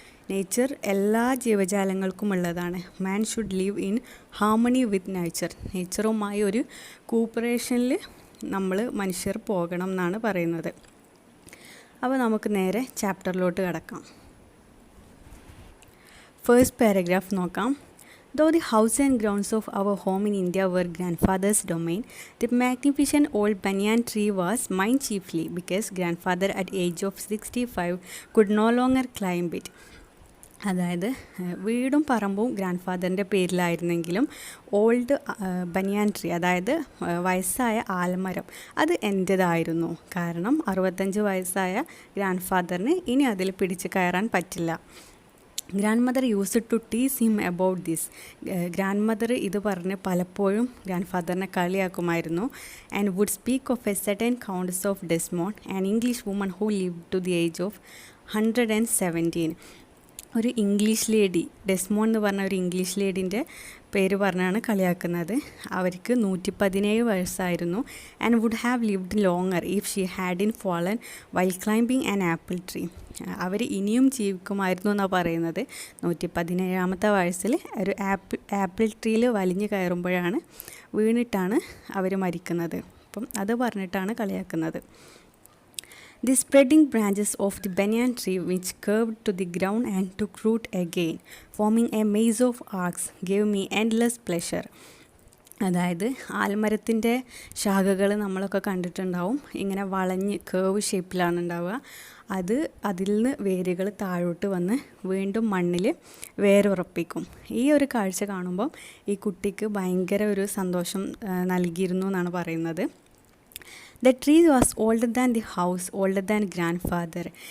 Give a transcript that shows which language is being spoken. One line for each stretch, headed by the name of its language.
Malayalam: Nature എല്ലാ ജീവജാലങ്ങൾക്കും ഉള്ളതാണ്.
English: Man should live in harmony with nature.
Malayalam: നേച്ചറുമായി ഒരു കൂപ്പറേഷനിൽ നമ്മൾ മനുഷ്യർ പോകണം എന്നാണ് പറയുന്നത്. അപ്പോൾ നമുക്ക് നേരെ ചാപ്റ്ററിലോട്ട് കിടക്കാം. ഫസ്റ്റ് പാരഗ്രാഫ് നോക്കാം.
English: Though the house and grounds of our home in India were grandfather's domain, the magnificent old banyan tree was mine chiefly because grandfather at age of 65 could no longer climb it.
Malayalam: അതായത് വീടും പറമ്പും grand ഫാദറിൻ്റെ പേരിലായിരുന്നെങ്കിലും old banian tree, അതായത് വയസ്സായ ആൽമരം, അത് എൻ്റേതായിരുന്നു. കാരണം 65 വയസ്സായ grand ഫാദറിന് ഇനി അതിൽ പിടിച്ച് കയറാൻ പറ്റില്ല. Grand mother use to ടീസ് him about this. Grand mother ഇത് പറഞ്ഞ് പലപ്പോഴും grand ഫാദറിനെ കളിയാക്കുമായിരുന്നു.
English: And would speak of a certain countess of Desmond, an English woman who live to the age of 117.
Malayalam: ഒരു ഇംഗ്ലീഷ് ലേഡി, ഡെസ്മോൺ എന്ന് പറഞ്ഞ ഒരു ഇംഗ്ലീഷ് ലേഡീൻ്റെ പേര് പറഞ്ഞാണ് കളിയാക്കുന്നത്. അവർക്ക് 117 വയസ്സായിരുന്നു.
English: And would have lived longer if she had in fallen while climbing an apple tree.
Malayalam: അവർ ഇനിയും ജീവിക്കുമായിരുന്നു എന്നാണ് പറയുന്നത്. 117ാമത്തെ വയസ്സിൽ ഒരു ആപ്പിൾ ട്രീയിൽ വലിഞ്ഞു കയറുമ്പോഴാണ് വീണിട്ടാണ് അവർ മരിക്കുന്നത്. അപ്പം അത് പറഞ്ഞിട്ടാണ് കളിയാക്കുന്നത്.
English: The spreading branches of the banyan tree, which curved to the ground and took root again, forming a maze of arcs, gave me endless pleasure.
Malayalam: അതായത് ആൽമരത്തിൻ്റെ ശാഖകൾ നമ്മളൊക്കെ കണ്ടിട്ടുണ്ടാവും. ഇങ്ങനെ വളഞ്ഞ് കേവ് ഷേപ്പിലാണ് ഉണ്ടാവുക. അതിൽ നിന്ന് വേരുകൾ താഴോട്ട് വന്ന് വീണ്ടും മണ്ണിൽ വേരുറപ്പിക്കും. ഈ ഒരു കാഴ്ച കാണുമ്പം ഈ കുട്ടിക്ക് ഭയങ്കര ഒരു സന്തോഷം നൽകിയിരുന്നു എന്നാണ് പറയുന്നത്.
English: The tree was older than the house, older than grandfather.